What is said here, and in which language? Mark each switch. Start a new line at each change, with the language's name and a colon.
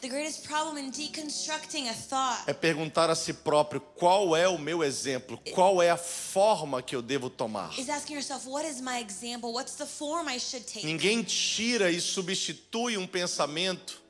English: The greatest problem in deconstructing a thought
Portuguese: é perguntar a si próprio: qual é o meu exemplo? Qual é a forma que eu devo tomar?
English: is asking yourself, what is my example? What's the form I should take?
Portuguese: Ninguém tira e substitui um pensamento